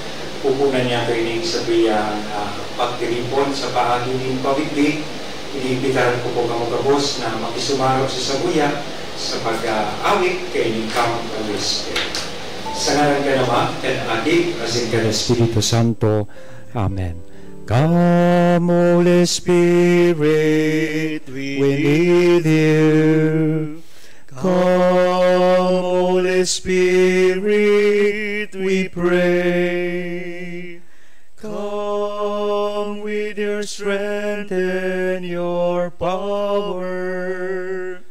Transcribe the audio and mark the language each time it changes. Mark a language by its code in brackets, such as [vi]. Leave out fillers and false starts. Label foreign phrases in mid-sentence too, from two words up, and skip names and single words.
[bik] Pupunan niya ito ining sabihang pagtilipon sa paagi ng pabigli. Iniimbitaran ko po kamugabos na makisumarap sa sabuya sa pag-awit kay ining Come Holy Spirit. Sa ngalan ka naman, and Adi, asin ka ng Espiritu Santo. Amen. [en] Come, Holy Spirit, we need you. Come, Holy Spirit, we pray. Come with your strength and your power.